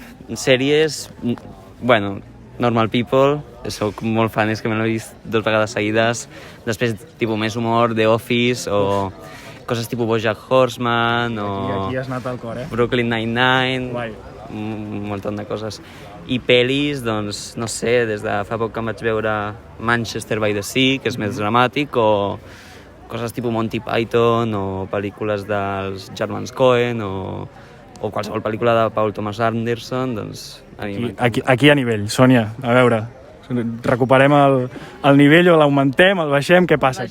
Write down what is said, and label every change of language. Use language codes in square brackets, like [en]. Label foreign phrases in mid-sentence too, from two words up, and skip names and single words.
[ca] Sèries, bueno, Normal People, soc molt fan, és que me l'he vist 2 vegades seguides. Després, tipus, més humor, The Office, o coses tipus BoJack Horseman, o Aquí has anat al cor, Brooklyn Nine-Nine, Guai. un munt de coses. I pel·lis, doncs, no sé, des de fa poc que em vaig veure Manchester by the Sea, que és més dramàtic, o coses tipus Monty Python, o pel·lícules dels germans Coen, o qualsevol pel·lícula de Paul Thomas Anderson, doncs a mi m'encanta. Aquí a nivell, Sònia, a veure, recuperem el nivell o l'augmentem, el baixem, què passa aquí?